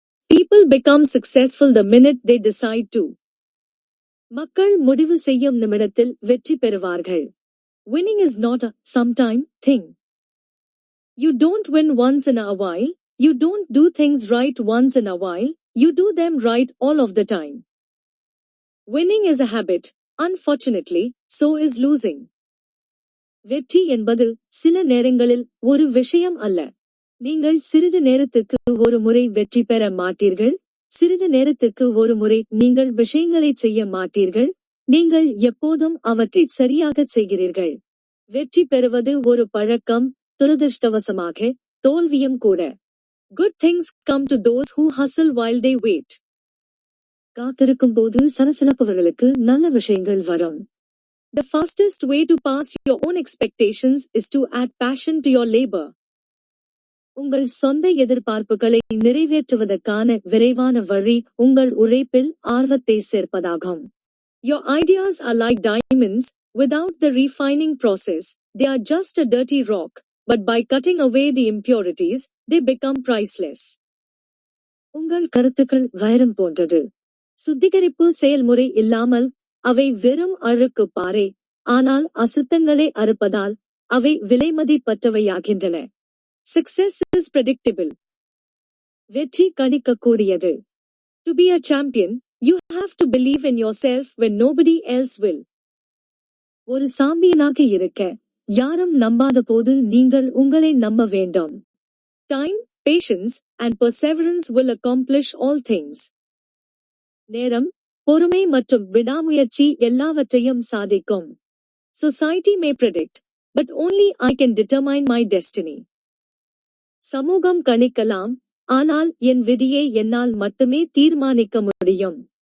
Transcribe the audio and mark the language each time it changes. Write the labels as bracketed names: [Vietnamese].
[English] People become successful the minute they decide to. [Tamil] மக்கள் முடிவு செய்யும் நிமிடத்தில் வெற்றி பெறுவார்கள். [English] Winning is not a sometime thing. You don't win once in a while, you don't do things right once in a while, you do them right all of the time. Winning is a habit, unfortunately, so is losing. [Tamil] வெற்றி என்பது சில நேரங்களில் ஒரு விஷயம் அல்ல. நீங்கள் சிறிது நேரத்துக்கு ஒரு முறை வெற்றி பெற மாட்டீர்கள், சிறிது நேரத்துக்கு ஒரு முறை நீங்கள் விஷயங்களை செய்ய மாட்டீர்கள், நீங்கள் எப்போதும் அவற்றை சரியாகச் செய்கிறீர்கள். வெற்றி பெறுவது ஒரு பழக்கம், துரதிர்ஷ்டவசமாக, தோல்வியும் கூட. [English] Good things come to those who hustle while they wait. [Tamil] காத்திருக்கும் போது சலசலப்பவர்களுக்கு நல்ல விஷயங்கள் வரும். [English] The fastest way to pass your own expectations is to add passion to your labor. [Tamil] உங்கள் சொந்த எதிர்பார்ப்புகளை நிறைவேற்றுவதற்கான விரைவான வழி உங்கள் உழைப்பில் ஆர்வத்தை சேர்ப்பதாகும். [English] Your ideas are like diamonds, without the refining process, they are just a dirty rock, but by cutting away the impurities, they become priceless. [Tamil] உங்கள் கருத்துக்கள் வைரம் போன்றது. சுத்திகரிப்பு செயல்முறை இல்லாமல் அவை வெறும் அழுக்கு பாறை, ஆனால் அசுத்தங்களை அறுப்பதால் அவை விலைமதிப்பற்றவையாகின்றன. [English] Success is predictable. [Tamil] வெற்றி கணிக்கக்கூடியது. [English] To be a champion, you have to believe in yourself when nobody else will. [Tamil] ஒரு சாம்பியனாக இருக்க யாரும் நம்பாத போது நீங்கள் உங்களை நம்ப வேண்டும். [English] Time, patience, and perseverance will accomplish all things. [Tamil] நேரம், பொறுமை மற்றும் விடாமுயற்சி எல்லாவற்றையும் சாதிக்கும். [English] Society may predict, but only I can determine my destiny. [Tamil] சமூகம் கணிக்கலாம், ஆனால் என் விதியை என்னால் மட்டுமே தீர்மானிக்க முடியும்.